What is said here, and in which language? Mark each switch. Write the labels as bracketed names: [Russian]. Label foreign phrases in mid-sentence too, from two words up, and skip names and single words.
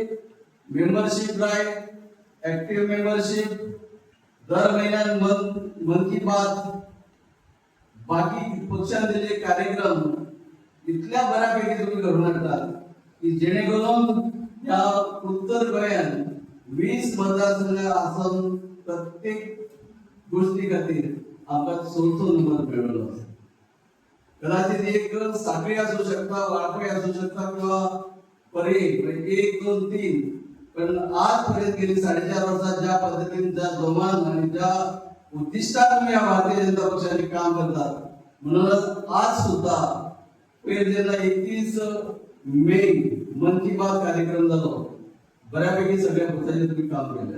[English] membership drive, active membership, [Marathi] दर महिन्यात मन की बात, बाकी पक्षांत दिलेले कार्यक्रम इतल्या बऱ्यापैकी तुम्ही घडून आणतात की जेणेकरून [Konkani] या उत्तर गोंयात 20 मतदारसंघ आसून प्रत्येक गोष्टी खातीर आमकां 4थो नंबर मेळ्ळो. [Marathi] कदाचित एक साखळी असू शकता, वाळपय असू शकता किंवा परे 1, 2, 3 पण आजपर्यंत गेली 4.5 वर्षात ज्या पद्धतीने ज्या जोमान आणि ज्या उद्दिष्टात तुम्ही या भारतीय जनता पक्षाने काम करतात म्हणूनच आज सुद्धा जेव्हा 31 मे मन की बात कार्यक्रम झालो बऱ्यापैकी सगळ्या पक्षाने तुम्ही काम केले.